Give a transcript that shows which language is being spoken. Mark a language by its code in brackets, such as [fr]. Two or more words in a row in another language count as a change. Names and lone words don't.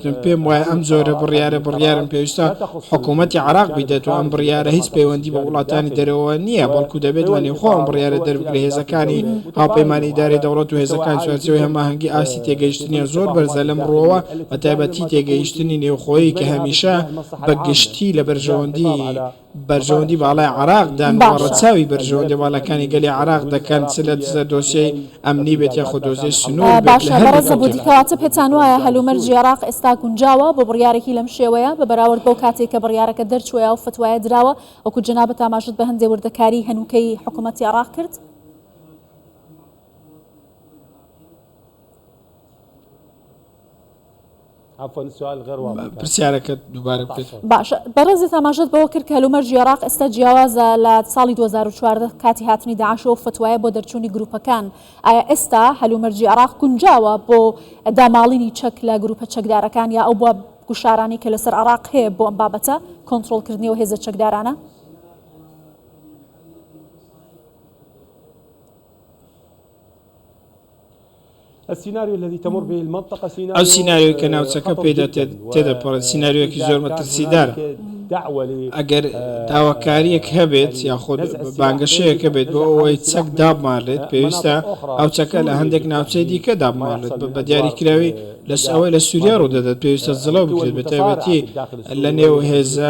[ckb] من پێم وایە ئەم زۆرە بڕیارم پێویستە حکوومەتی عراق بیدێت و ئەم بڕیارە هیچ پەیوەندی بە وڵاتانی دەرەوە نییە بەڵکو دەبێت وە نێوخۆم بڕیارە دەربکرێ هێزەکانی هاوپەیمانی ئیدارەی دەوڵەت و هێزەکان چوارچێوەی هەماهەنگی ئاستی تێگەیشتنیە زۆر بەرزە لەم ڕۆوە بە تایبەتی تێگەیشتنی نێوخۆیی کە هەمیشە بە گشتی لە بەرژەوەندی باڵای عراق دان ڕەچاوی بەرژەوەندی باڵەکانی گەلی عراق دەکەن لە دۆسیەی ئەمنی بێت یاخود دۆزیەی سنوور باشە بەڕێزە بودیکەواتە پێتان وایە هەلومەرجی عراق ئێستا گونجاوە بۆ بڕیارێکی لەم شێوەیە بە بەراورد بەو کاتێک کە بڕیارەکە دەرچووە و فتوایە دراوە وەکو جەنابەت ئاماژەت بە هەندێک وردەکاری هەنووکەی حکوومەتی عراق کرد؟ [ar] عفوا السؤال غير واضح. [ckb] پرسیارەکە دووبارە بکەیت. باشە بەڕێزت ئاماژەت بەوە کرد کە هەلومەرجی عراق ئێستا جیاوازە لە ساڵی 2014 کاتی هاتنی داعش و فتوایە بۆ دەرچوونی گروپەکان. ئایا ئێستا هەلومەرجی عراق گونجاوە بۆ داماڵینی چەک لە گروپە چەکدارەکان یا ئەو بۆ گوشارانی کە لەسەر عراق هەیە بۆ ئەم بابەتە کۆنتڕۆڵکردنی و هێزە چەکدارانە؟ [ar] السيناريو الذي تمر به المنطقة [ckb] ئەو سیناریۆی کە ناوچەکە پێدا تێدەپەڕێت سیناریۆیەکی زۆر مەترسیدارە ئەگەر داواکاریەک هەبێت یاخود بانگەشەیەک هەبێت بۆ ئەوەی چەک دابمارێت پێویستە ئەو چەکە لە هەندێک ناوچەی دیکە دابمارێت بە دیاریکراوی ئەوەی لە سووریا ڕوودەدات پێویستە زڵەو بکرێت بە تایبەتی لە نێو هێزە